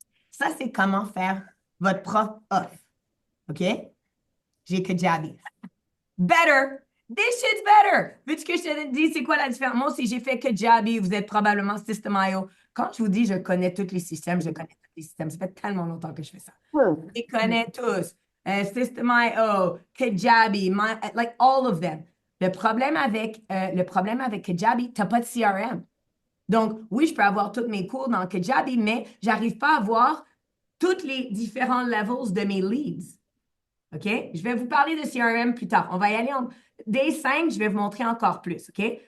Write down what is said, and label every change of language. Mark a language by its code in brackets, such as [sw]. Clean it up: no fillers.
[fr] Ça, c'est comment faire votre propre offre. OK? J'ai Kajabi. Better. [en] This shit's better. [fr] Veux-tu que je te dise c'est quoi la différence? Moi aussi, j'ai fait Kajabi. Vous êtes probablement System.io. Quand je vous dis je connais tous les systèmes, je connais tous les systèmes. Ça fait tellement longtemps que je fais ça. Je les connais tous. [en] System.io, Kajabi, like all of them. [fr] Le problème avec Kajabi, tu n'as pas de CRM. Donc, oui, je peux avoir tous mes cours dans Kajabi, mais je n'arrive pas à voir tous les différents levels de mes leads. OK? Je vais vous parler de CRM plus tard. On va y aller Day 5, je vais vous montrer encore plus. OK?